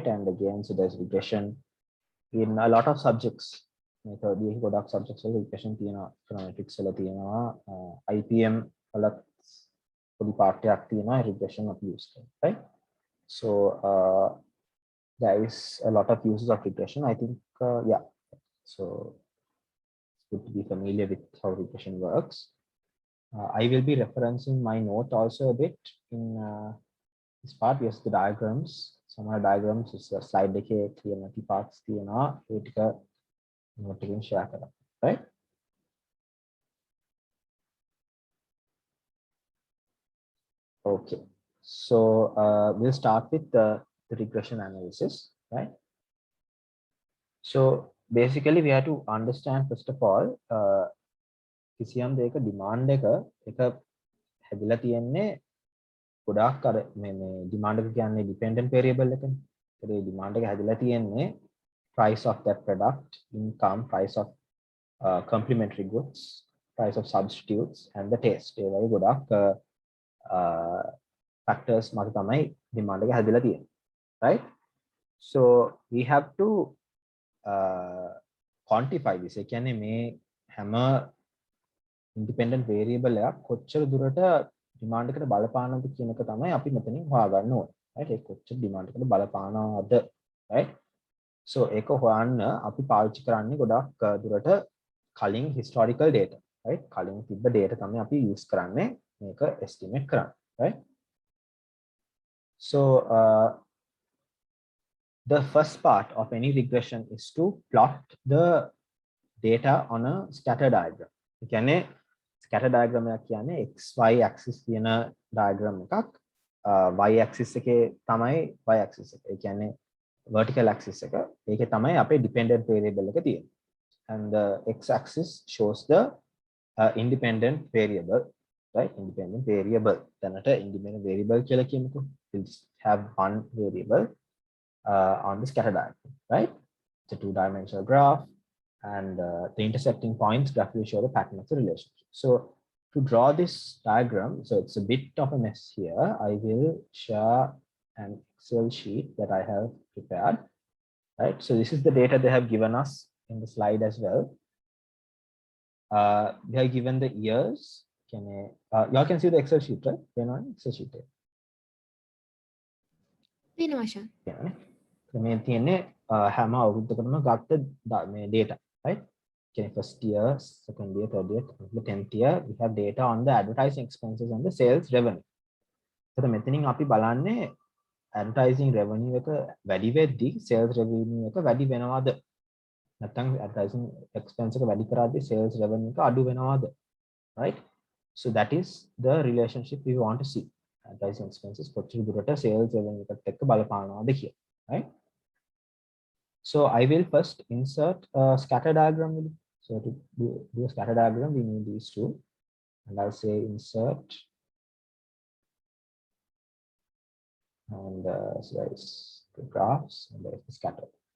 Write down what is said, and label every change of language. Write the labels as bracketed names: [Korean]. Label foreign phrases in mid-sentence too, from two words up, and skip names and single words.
[English] And again, so there's regression in a lot of subjects. [Sinhala] Method ගොඩක් subjects වල regression තියෙනවා, econometrics වල තියෙනවා, IPM වල පොඩි පාඩයක් තියෙනවා [English] regression of use, right? So there is a lot of uses of regression, I think. Yeah, so it's good to be familiar with how regression works. I will be referencing my note also a bit in this part. Yes, the diagrams. Some of the diagrams is [Sinhala] slide එකේ clear නැති parts තියෙනවා. ඒ ටික note එකෙන් share කරලා, [English] right? Okay. So we'll start with the regression analysis, right? So basically we have to understand first of all [Sinhala] කිසියම් දෙයක demand එක හැදිලා තියෙන්නේ ගොඩාක් අර මේ demand එක කියන්නේ [English] dependent variable [Sinhala] එකනේ. ඒ demand එක හැදිලා තියෙන්නේ [English] price of that product, income, price of complementary goods, price of substitutes and the taste. [Sinhala] ඒ වගේ ගොඩාක් factors මත තමයි demand එක හැදිලා තියෙන්නේ, [English] right? So we have to quantify this. [Sinhala] ඒ කියන්නේ මේ හැම [English] independent variable [Sinhala] එකක් කොච්චර දුරට demand එකට බලපානවද කියන එක තමයි අපි මෙතනින් හොයාගන්න ඕනේ, right? ඒක කොච්චර demand එකට බලපානවද, right? So ඒක හොයන්න අපි පාවිච්චි කරන්නේ ගොඩක් දුරට කලින් [English] historical data, [Sinhala] right? කලින් තිබ්බ data තමයි අපි use කරන්නේ මේක estimate කරන්න, [English] right? So the first part of any regression is to plot the data on a scatter diagram. [Sinhala] ඒ කියන්නේ [English] scatter diagram [Sinhala] එක කියන්නේ [English] xy axis [Sinhala] තියෙන diagram එකක්, [English] y axis [Sinhala] එකේ තමයි [English] y axis [Sinhala] එක. ඒ කියන්නේ [English] vertical axis [Sinhala] එක. ඒකේ තමයි අපේ [English] dependent variable [Sinhala] එක තියෙන්නේ. [English] And the x axis shows the independent variable, right? Independent variable. [Sinhala] දැනට [English] independent variable [Sinhala] කියලා කියමුකෝ. [English] We'll just have one variable on the scatter diagram, right? It's a two-dimensional graph, and the intersecting points graphically show the pattern of the relationship. So to draw this diagram, so it's a bit of a mess here. I will share an Excel sheet that I have prepared, right? So this is the data they have given us in the slide as well. They are given the years. Can y'all can see the Excel sheet, right? Excel sheet. Yeah. [Sinhala] මේ තියෙන්නේ හැම අවුරුද්දකටම ගත්ත මේ data, right? [English] Okay, first year, second year, third year, 10th year, we have data on the advertising expenses and the sales revenue. So the [Sinhala] මෙතනින් අපි බලන්නේ [English] advertising revenue [Sinhala] එක වැඩි වෙද්දී [English] sales revenue [Sinhala] එක වැඩි වෙනවද? නැත්නම් [English] advertising expense [Sinhala] එක වැඩි කරද්දී [English] sales revenue [Sinhala] එක අඩු වෙනවද? [English] Right? So that is the relationship we want to see. Advertising expenses [Sinhala] කොච්චර දුරට [English] sales revenue [Sinhala] එකත් එක්ක බලපානවද කියලා, [English] right? So I will first insert a scatter diagram. So to do a scatter diagram, we need these two. And I'll say insert. And so there's the graphs and there's the scatter.